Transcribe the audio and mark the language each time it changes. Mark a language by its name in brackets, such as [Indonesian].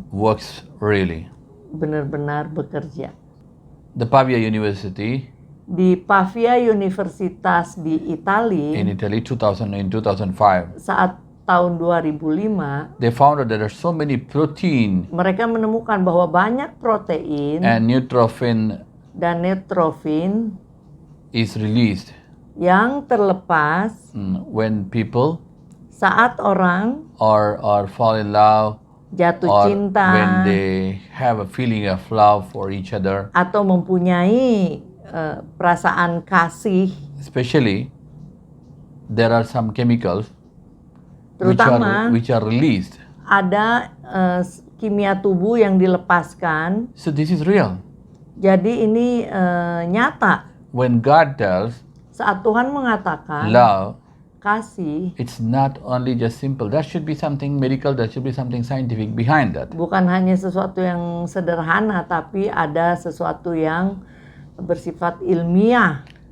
[English] works really. [Indonesian] benar-benar bekerja. [English] The Pavia University [Indonesian] Di Pavia Universitas di Italia, [English] in Italy in 2005, [Indonesian] saat tahun 2005, [English] they found out there are so many protein [Indonesian] mereka menemukan bahwa banyak protein [English] and neutrophil [Indonesian] dan neutrofin [English] is released [Indonesian] yang terlepas [English] when people [Indonesian] saat orang [English] or fall in love [Indonesian] jatuh [English] or [Indonesian] cinta [English] when they have a feeling of love for each other. [Indonesian] atau mempunyai perasaan kasih, [English] Especially there are some chemicals [Indonesian] terutama [English] which are released. [Indonesian] ada kimia tubuh yang dilepaskan. [English] So this is real. [Indonesian] Jadi ini nyata. [English] When God tells [Indonesian] Saat Tuhan mengatakan [English] love, [Indonesian] kasih, [English] it's not only just simple. There should be something medical, there should be something scientific behind that. [Indonesian] bukan hanya sesuatu yang sederhana, tapi ada sesuatu yang bersifat ilmiah.